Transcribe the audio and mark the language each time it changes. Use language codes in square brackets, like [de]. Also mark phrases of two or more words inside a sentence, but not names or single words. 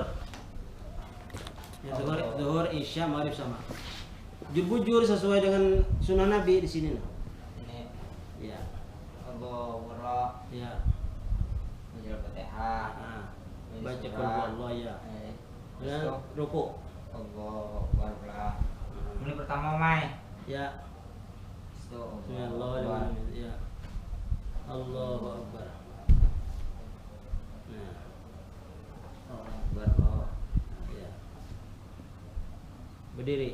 [id] Ya zuhur, isya, maghrib sama. Bujur sesuai dengan sunnah Nabi di sini. Ini. Ya. [ar] Allahu Akbar. [id] Ya. Baca Fatihah. Nah, baca [ar] qul huwallahu [id] ya. Ya, ruku. [ar] Allahu Akbar. [id] Ini pertama Mai. Ya. [ar] Bismillahirrahmanirrahim. Ya. Allahu akbar. Nah. Akbar. [id] Ya. Berdiri.